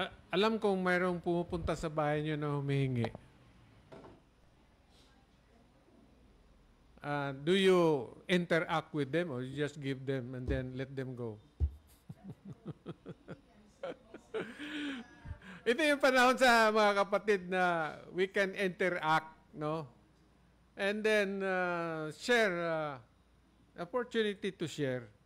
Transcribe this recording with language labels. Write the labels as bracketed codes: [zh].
[tl] Alam kong mayroong pumupunta sa bahay niyo na humihingi. [en] Do you interact with them or you just give them and then let them go? [tl] Ito yung panahon sa mga kapatid na [en] we can interact, [tl] no? [en] And then share, opportunity to share.